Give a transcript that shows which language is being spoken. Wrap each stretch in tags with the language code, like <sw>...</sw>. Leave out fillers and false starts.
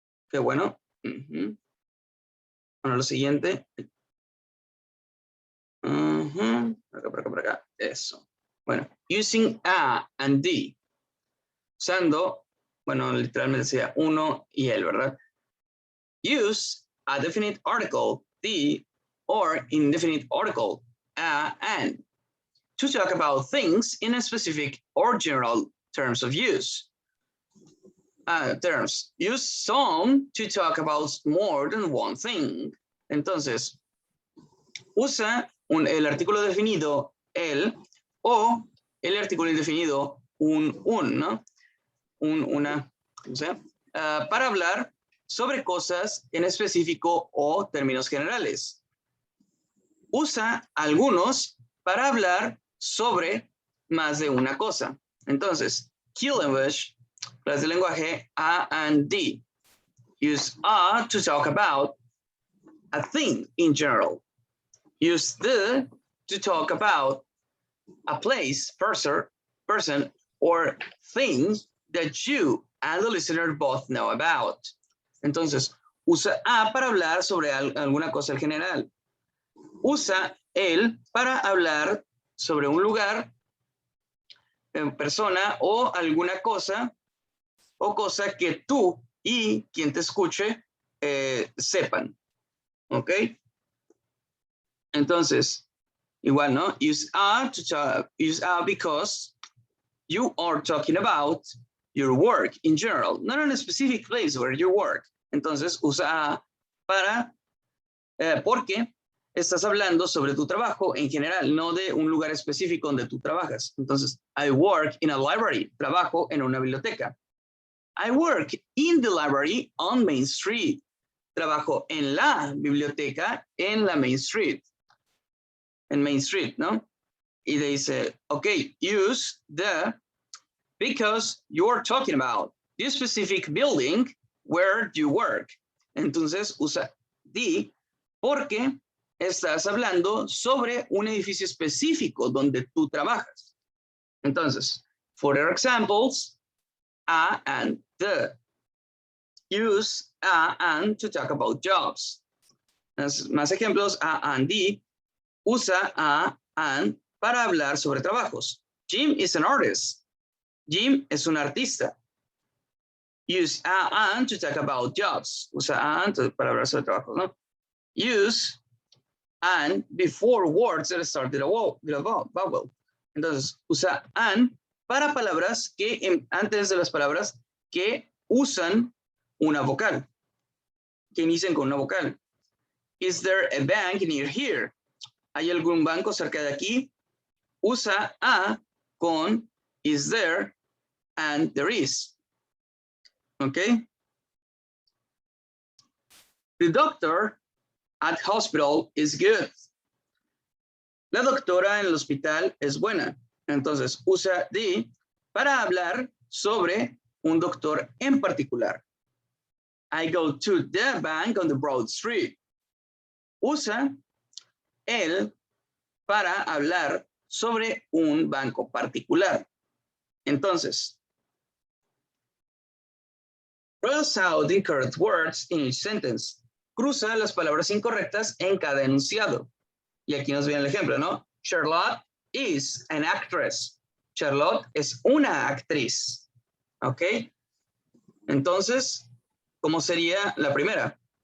<es>Qué bueno. Bueno, lo siguiente. Por acá. Eso. Bueno,</es> <en>using a and the.</en> <es>Usando, bueno, literalmente sería uno y el, ¿verdad?</es> <en>Use a definite article, the, or indefinite article, a and, to talk about things in a specific or general terms of use. Terms. Use some to talk about more than one thing.</en> <es>Entonces, usa el artículo definido el o el artículo indefinido un, ¿no? Una, o sea, para hablar sobre cosas en específico o términos generales. Usa algunos para hablar sobre más de una cosa. Entonces,</es> <en>key language,</en> <es>clase de lenguaje, A and D.</es> <en>Use a to talk about a thing in general. Use the to talk about a place, person, or thing that you and the listener both know about.</en> <es>Entonces, usa a para hablar sobre alguna cosa en general. Usa el para hablar sobre un lugar, persona o alguna cosa o cosa que tú y quien te escuche sepan. ¿Ok? Entonces, igual, ¿no?</es> <en>Use a because you are talking about your work in general, not in a specific place where you work.</en> <es>Entonces, usa a para, porque estás hablando sobre tu trabajo en general, no de un lugar específico donde tú trabajas. Entonces,</es> <en>I work in a library,</en> <es>trabajo en una biblioteca.</es> <en>I work in the library on Main Street.</en> <es>Trabajo en la biblioteca en la Main Street. En Main Street, ¿no? Y le dice,</es> <en>okay, use the, because you're talking about this specific building where you work.</en> <es>Entonces usa the porque estás hablando sobre un edificio específico donde tú trabajas.</es> <en>Entonces, for their examples, a and the. Use a and to talk about jobs.</en> <es>Más ejemplos, a and the. Usa a and para hablar sobre trabajos.</es> <en>Jim is an artist.</en> <es>Jim es un artista.</es> <en>Use a and to talk about jobs.</en> <es>Usa a and para hablar sobre trabajos, ¿no?</es> <en>Use and before words that start with a vowel.</en> <es>Entonces, usa and para palabras que, antes de las palabras que usan una vocal, que inician con una vocal.</es> <en>Is there a bank near here?</en> <es>¿Hay algún banco cerca de aquí? Usa a con</es> <en>is there and there is.</en> <es>Okay?</es> <en>The doctor at hospital is good.</en> <es>La doctora en el hospital es buena. Entonces, usa the para hablar sobre un doctor en particular.</es> <en>I go to the bank on the Broad Street.</en> <es>Usa el para hablar sobre un banco particular.</es> <en>Entonces, cross out the incorrect words in each sentence.</en> <es>Cruza las palabras incorrectas en cada enunciado. Y aquí nos viene el ejemplo, ¿no?</es> <en>Charlotte is an actress.</en> <es>Charlotte es una actriz. ¿Ok? Entonces, ¿cómo sería la primera?</es>